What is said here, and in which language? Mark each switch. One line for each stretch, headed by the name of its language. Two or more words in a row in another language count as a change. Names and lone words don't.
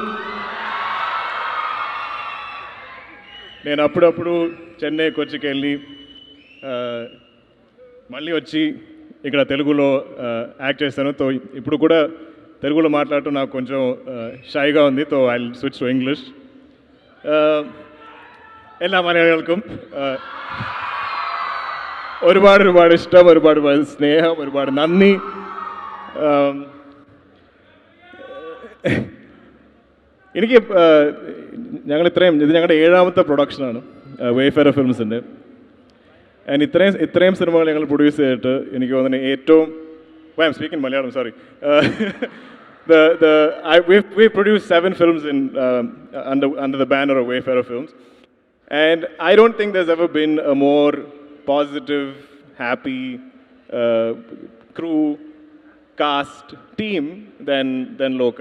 Telugu: నేను అప్పుడప్పుడు చెన్నై కొచ్చికి వెళ్ళి మళ్ళీ వచ్చి ఇక్కడ తెలుగులో యాక్ట్ చేస్తాను. తో ఇప్పుడు కూడా తెలుగులో మాట్లాడటం నాకు కొంచెం షైగా ఉంది.
English: so I switch to English.
Malayalam: എല്ലാ മലയാളികൾക്കും ഒരുപാട് ഇഷ്ടം, ഒരുപാട് സ്നേഹം, ഒരുപാട് നന്ദി. എനിക്ക് ഇത് ഞങ്ങളുടെ 7ാമത്തെ പ്രൊഡക്ഷനാണ് വേഫെയർ ഫിലിംസിൻ്റെ. ആൻഡ് ഇത്രയും സിനിമകൾ ഞങ്ങൾ പ്രൊഡ്യൂസ് ചെയ്തിട്ട് എനിക്ക് തോന്നുന്നത് ഏറ്റവും
English: I'm speaking Malayalam, sorry. We produced 7 films under the banner of Wayfarer Films, and I don't think there's ever been a more positive, happy crew, cast, team than Loca.